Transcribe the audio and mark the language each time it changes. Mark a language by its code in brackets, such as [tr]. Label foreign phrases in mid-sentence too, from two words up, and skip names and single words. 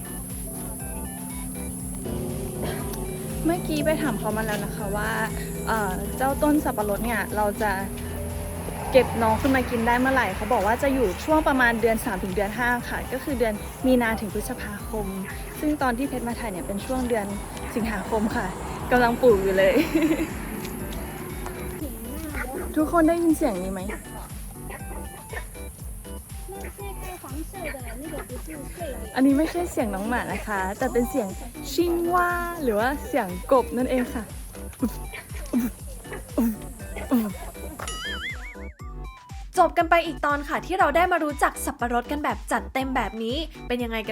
[th] เมื่อกี้ไปถามเขามาแล้วนะคะว่าเจ้าต้นสับปะรดเนี่ยเราจะเก็บน้องขึ้นมากินได้เมื่อไหร่เขาบอกว่าจะอยู่ช่วงประมาณเดือน3ถึงเดือน5ค่ะก็คือเดือนมีนาถึงพฤษภาคม ซึ่งตอนที่เพชรมาถ่ายเนี่ยเป็นช่วงเดือนสิงหาคมค่ะกำลังปลูกอยู่เลย ทุกคนได้ยินเสียงนี้ไหม [zh] 那这个黄色的那个不是睡莲。 [th] อันนี้ไม่ใช่เสียงน้องหมานะคะ แต่เป็นเสียงชิงว่าหรือว่าเสียงกบนั่นเองค่ะ จบกันไปอีกตอนค่ะที่เราได้มารู้จักสับปะรดกันแบบจัดเต็มแบบนี้เป็นยังไงกัน